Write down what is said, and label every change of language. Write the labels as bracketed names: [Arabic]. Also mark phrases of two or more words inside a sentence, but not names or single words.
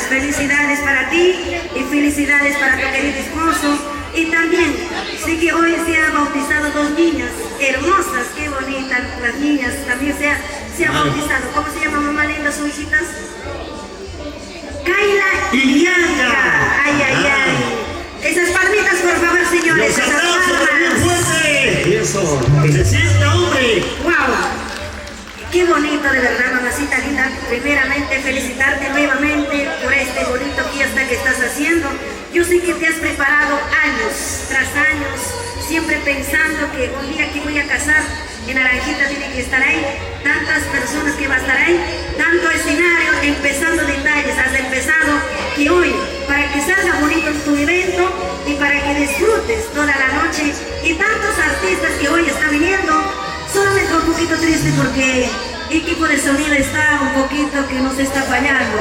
[Spanish] Felicidades para ti y felicidades para tu querido esposo. Y también sé que hoy se han bautizado dos niñas hermosas, qué bonitas las niñas. También se han bautizado. ¿Cómo se llama, mamá linda, sus hijitas? Kaila y Bianca. Ay, ay, ay. Esas palmitas, por favor, señores. Los Esas aplausos bien palmas. fuerte. Eso. Que se sienta, hombre. ¡Wow! Qué bonito, de verdad, mamacita linda. Primeramente, felicitarte nuevamente por este bonito fiesta que estás haciendo. Yo sé que te has preparado años tras años, siempre pensando que un día que voy a casar, en Naranjita tiene que estar ahí, tantas personas que va a estar ahí, tanto escenario, empezando detalles, has empezado que hoy, para que salga bonito tu evento y para que disfrutes toda la noche, y tantos artistas que hoy están viniendo, solamente un poquito triste porque el equipo de sonido está un poquito que nos está fallando.